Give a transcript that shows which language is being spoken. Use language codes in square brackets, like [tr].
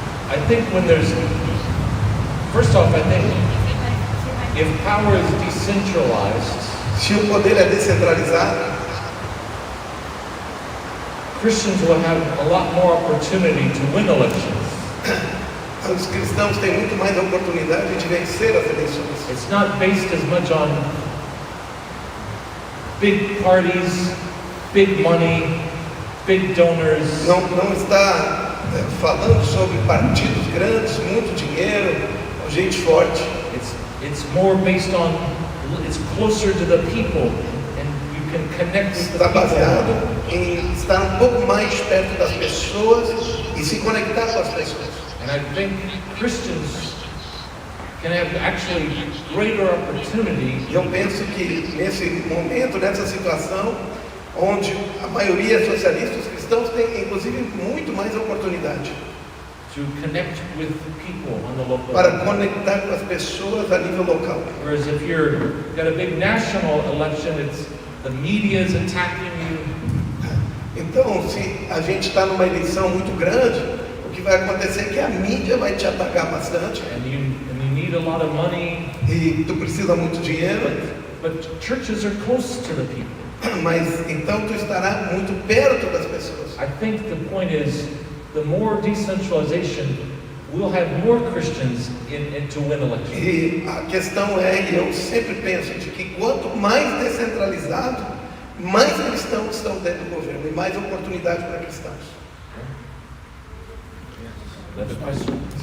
[en] I think when there's, first off, I think if power is decentralized, [pt] se o poder é descentralizado, [en] Christians will have a lot more opportunity to win elections. [pt] os cristãos têm muito mais oportunidade de vencer as eleições. [en] It's not based as much on big parties, big money, big donors. [pt] Não está falando sobre partidos grandes, muito dinheiro, gente forte. [en] It's more based on, it's closer to the people, and you can connect with the [pt] Está [en] people. [pt] baseado em estar um pouco mais perto das pessoas e se conectar com as pessoas. [en] And I think Christians can have actually greater opportunity. [pt] Eu penso que nesse momento, nessa situação, onde a maioria é socialista, os cristãos têm inclusive muito mais oportunidade [en] To connect with people on the local [pt] para [en] level. [pt] conectar com as pessoas a nível local. [en] Whereas if you've got a big national election, it's the media is attacking you. [pt] Então, se a gente está numa eleição muito grande, o que vai acontecer é que a mídia vai te atacar bastante. [en] And you need a lot of money. [pt] E tu precisa muito dinheiro. [en] But churches are close to the people. [pt] Mas então tu estará muito perto das pessoas. [en] I think the point is, the more decentralization, we'll have more Christians to win elections. [pt] E a questão é, e eu sempre penso, de que quanto mais descentralizado, mais cristãos estão dentro do governo e mais oportunidade para cristãos. [en] That's my question.